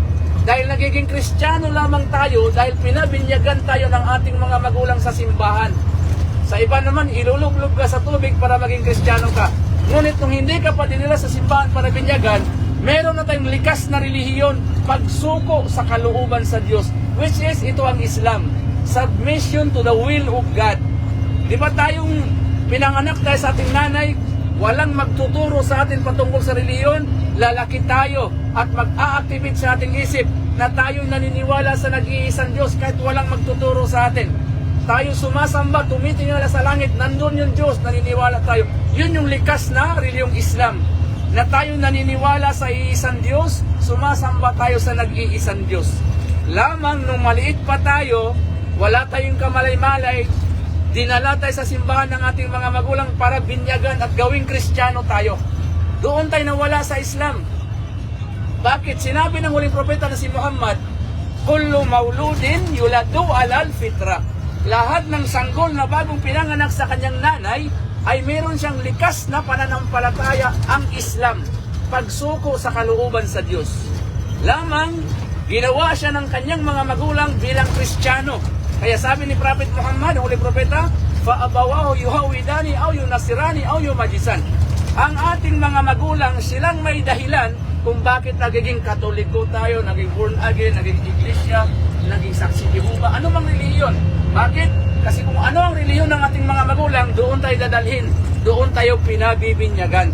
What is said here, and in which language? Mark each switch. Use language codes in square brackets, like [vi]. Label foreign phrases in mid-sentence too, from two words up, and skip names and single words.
[tl] Dahil nagiging Kristiyano lamang tayo dahil pinabinyagan tayo ng ating mga magulang sa simbahan. Sa iba naman, ilulublog ka sa tubig para maging Kristiyano ka. Ngunit nung hindi ka pa dinila sa simbahan para binyagan, meron na tayong likas na relihiyon, pagsuko sa kalooban sa Diyos. [en] Which is, [tl] ito ang Islam. [en] Submission to the will of God. [tl] Di ba tayong pinanganak tayo sa ating nanay, walang magtuturo sa atin patungkol sa relihiyon, lalaki tayo at mag-a-activate sa ating isip na tayo naniniwala sa nag-iisang Diyos kahit walang magtuturo sa atin. Tayo sumasamba, tumitingala sa langit, nandun yung Diyos, naniniwala tayo. Yun yung likas na relihiyong Islam. Na tayo naniniwala sa iisang Diyos, sumasamba tayo sa nag-iisang Diyos. lamang nung maliit pa tayo, wala tayong kamalay-malay, dinala tayo sa simbahan ng ating mga magulang para binyagan at gawing Kristiyano tayo. Doon tayo nawala sa Islam. Bakit? Sinabi ng huling propeta na si Muhammad, [ar] كل مولود يولد على الفطرة. [tl] Lahat ng sanggol na bagong pinanganak sa kanyang nanay ay meron siyang likas na pananampalataya, ang Islam, pagsuko sa kalooban sa Diyos. Lamang ginawa siya ng kanyang mga magulang bilang Kristiyano. Kaya sabi ni Prophet Muhammad, huling propeta, [ar] فأبواه يهودانه أو ينصرانه أو يمجسانه. [tl] Ang ating mga magulang, silang may dahilan kung bakit nagiging Katoliko tayo, naging born again, naging iglesia, naging saksi Jehova, ano mang reliyon. Bakit? Kasi kung ano ang reliyon ng ating mga magulang, doon tayo dadalhin, doon tayo pinabibinyagan.